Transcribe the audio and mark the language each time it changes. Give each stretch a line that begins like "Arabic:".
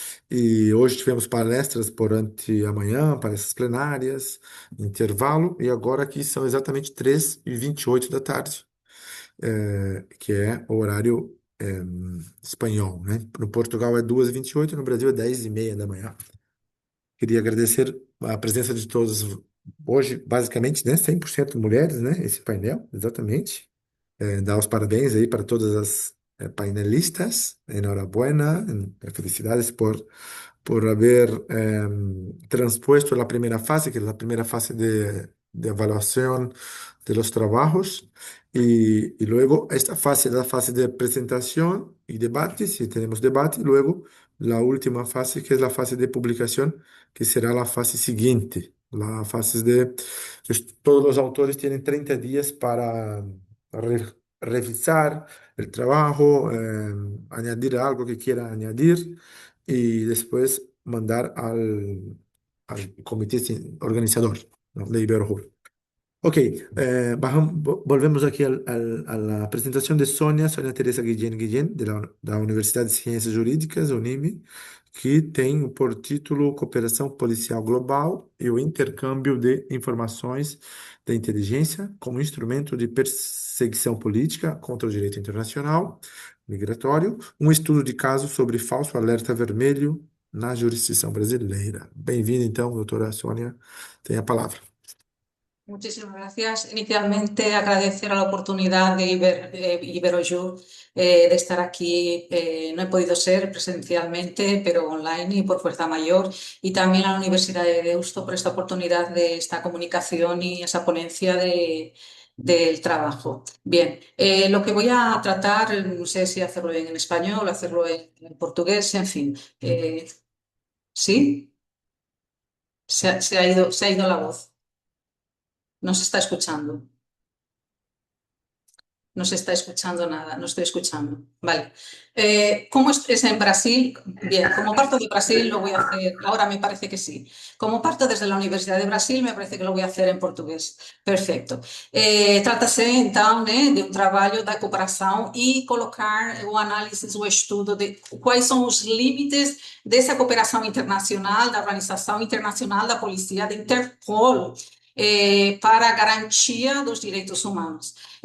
Portuguese: E hoje tivemos palestras durante a manhã, palestras plenárias, intervalo, e agora aqui são exatamente 3h28 da tarde, que é o horário espanhol, né? No Portugal é 2h28, no Brasil é 10h30 da manhã. Queria agradecer a presença de todos hoje, basicamente, né? 100% mulheres, né? Esse painel, exatamente. Dar os parabéns aí para todas as painelistas.
Spanish: Enhorabuena, felicidades por haber transpuesto la primera fase, que es la primera fase de evaluación de los trabajos, y luego esta fase, la fase de presentación y debate, si tenemos debate, y luego la última fase, que es la fase de publicación, que será la fase siguiente, la fase de... Todos los autores tienen 30 días para revisar el trabajo, añadir algo que quiera añadir y después mandar al comité organizador, ¿no? De Iberhub.
Portuguese: Ok, volvemos aqui à apresentação de Sônia Teresa Guillén, da Universidade de Ciências Jurídicas, UNIME, que tem por título Cooperação Policial Global e o Intercâmbio de Informações da Inteligência como Instrumento de Perseguição Política contra o Direito Internacional Migratório, um estudo de caso sobre falso alerta vermelho na jurisdição brasileira. Bem-vinda, então, doutora Sônia, tem a palavra.
Spanish: Muchísimas gracias. Inicialmente, agradecer a la oportunidad de Iberoyur de estar aquí. No he podido ser presencialmente, pero online y por fuerza mayor. Y también a la Universidad de Deusto por esta oportunidad de esta comunicación y esa ponencia del trabajo. Bien, lo que voy a tratar, no sé si hacerlo en español o hacerlo en portugués, en fin. ¿Sí? Se ha ido la voz. No se está escuchando. No se está escuchando nada, no estoy escuchando. Vale. ¿Cómo es en Brasil? Bien, como parto de Brasil lo voy a hacer, ahora me parece que sí. Como parto desde la Universidade de Brasil, me parece que lo voy a hacer en portugués.
Portuguese: Perfeito. Trata-se, então, né, de um trabalho da cooperação e colocar o análise, o estudo de quais são os limites dessa cooperação internacional, da Organização Internacional da Polícia, da Interpol, para a garantia dos direitos humanos.